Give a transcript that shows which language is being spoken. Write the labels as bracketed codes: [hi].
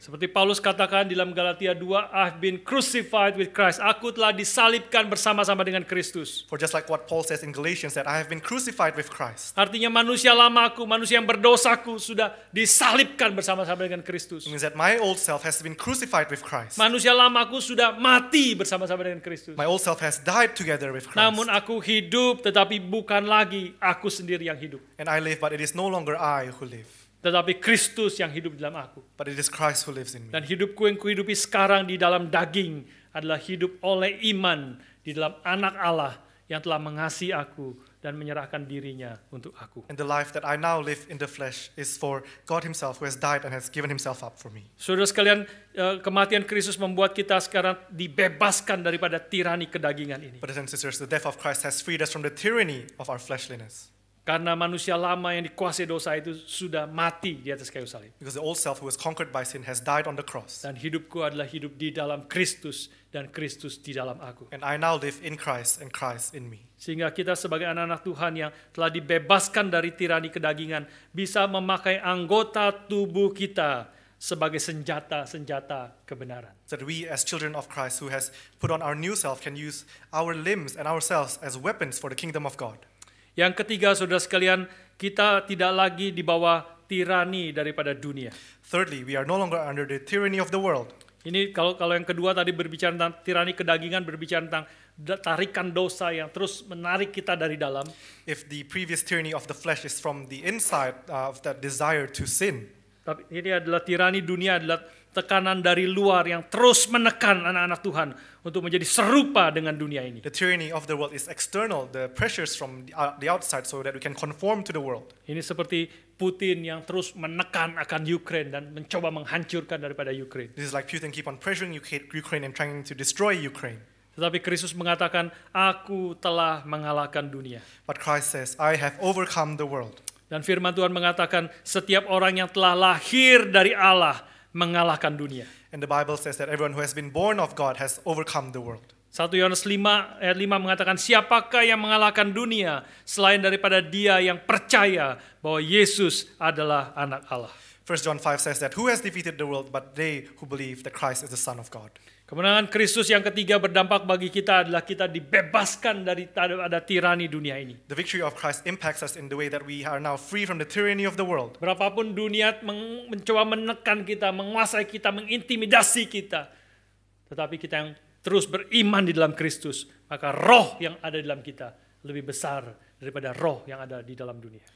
[id] Seperti Paulus katakan di dalam Galatia 2, [en] I've been crucified with Christ. [id] Aku telah disalibkan bersama-sama dengan Kristus. [en] For just like what Paul says in Galatians, that I have been crucified with Christ. [id] Artinya manusia lamaku, manusia yang berdosaku sudah disalibkan bersama-sama dengan Kristus. [en] It means that my old self has been crucified with Christ. [id] Manusia lamaku sudah mati bersama-sama dengan Kristus. [en] My old self has died together with Christ. [id] Namun aku hidup, tetapi bukan lagi aku sendiri yang hidup. [en] And I live, but it is no longer I who live. [id] Tetapi Kristus yang hidup dalam aku. [en] But it is Christ who lives in me. [id] Dan hidupku yang kuhidupi sekarang di dalam daging adalah hidup oleh iman di dalam anak Allah yang telah mengasihi aku dan menyerahkan dirinya untuk aku. [en] And the life that I now live in the flesh is for God Himself, who has died and has given Himself up for me. [id] Saudara sekalian, kematian Kristus membuat kita sekarang dibebaskan daripada tirani kedagingan ini. [en] Brothers and sisters, the death of Christ has freed us from the tyranny of our fleshliness. [id] Karena manusia lama yang dikuasai dosa itu sudah mati di atas kayu salib. [en] Because the old self who was conquered by sin has died on the cross. [id] Dan hidupku adalah hidup di dalam Kristus dan Kristus di dalam aku. [en] And I now live in Christ and Christ in me. [id] Sehingga kita sebagai anak-anak Tuhan yang telah dibebaskan dari tirani kedagingan bisa memakai anggota tubuh kita sebagai senjata-senjata kebenaran. [en] So that we as children of Christ who has put on our new self can use our limbs and ourselves as weapons for the kingdom of God. [id] Yang ketiga, saudara sekalian, kita tidak lagi di bawah tirani daripada dunia. [en] Thirdly, we are no longer under the tyranny of the world. [id] Ini kalau yang kedua tadi berbicara tentang tirani kedagingan, berbicara tentang tarikan dosa yang terus menarik kita dari dalam. [en] If the previous tyranny of the flesh is from the inside of that desire to sin, [id] tapi ini adalah tirani dunia, adalah tekanan dari luar yang terus menekan anak-anak Tuhan untuk menjadi serupa dengan dunia ini. [en] the tyranny of the world is external, the pressures from the outside, so that we can conform to the world. [id] Ini seperti Putin yang terus menekan akan Ukraine dan mencoba menghancurkan daripada Ukraine. [en] This is like Putin keep on pressuring Ukraine and trying to destroy Ukraine. [id] Tetapi Kristus mengatakan, aku telah mengalahkan dunia. [en] But Christ says, I have overcome the world. [id] Dan firman Tuhan mengatakan, setiap orang yang telah lahir dari Allah mengalahkan dunia. [en] And the Bible says that everyone who has been born of God has overcome the world. [id] 1 Yohanes 5 ayat 5 mengatakan, siapakah yang mengalahkan dunia selain daripada dia yang percaya bahwa Yesus adalah anak Allah. [en] 1 John 5 says that who has defeated the world but they who believe that Christ is the Son of God. [id] Kemenangan Kristus yang ketiga berdampak bagi kita adalah kita dibebaskan dari ada tirani dunia ini. [en] The victory of Christ impacts us in the way that we are now free from the tyranny of the world. [id] Berapapun dunia mencoba menekan kita, menguasai kita, mengintimidasi kita, tetapi kita yang terus beriman di dalam Kristus, maka roh yang ada di dalam kita lebih besar daripada roh yang ada di dalam dunia.